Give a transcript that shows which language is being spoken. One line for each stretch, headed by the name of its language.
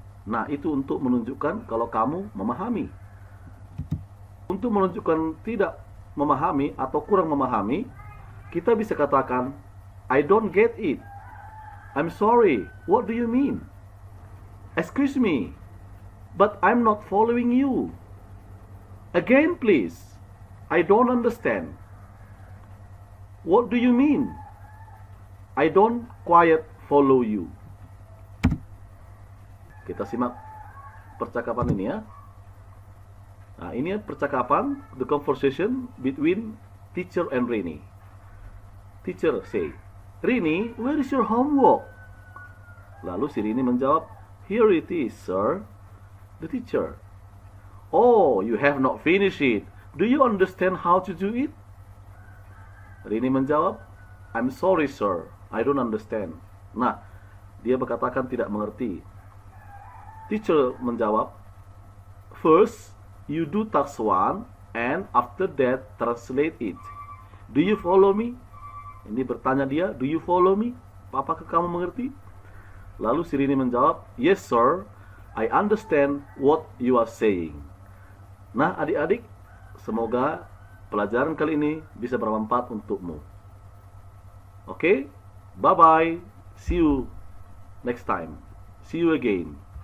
Indonesian: Nah, itu untuk menunjukkan kalau kamu memahami. Untuk menunjukkan tidak memahami atau kurang memahami, kita bisa katakan,
English: I don't get it. I'm sorry. What do you mean? Excuse me, but I'm not following you. Again, please. I don't understand. What do you mean? I don't quite follow you.
Indonesian: Kita simak percakapan ini ya. Nah, ini percakapan,
English: the conversation between teacher and Rini. Teacher say, Rini, where is your homework?
Indonesian: Lalu si Rini menjawab,
English: here it is, sir. The teacher, oh, you have not finished it. Do you understand how to do it? Rini menjawab, I'm sorry, sir. I don't understand.
Indonesian: Nah, dia berkatakan tidak mengerti.
English: Teacher menjawab, first, you do task 1 and after that translate it. Do you follow me?
Indonesian: Ini bertanya dia,
English: do you follow me?
Indonesian: Apakah kamu mengerti? Lalu si Rini menjawab,
English: yes sir, I understand what you are saying.
Indonesian: Nah adik-adik, semoga pelajaran kali ini bisa bermanfaat untukmu.
English: Oke, bye bye, see you next time, see you again.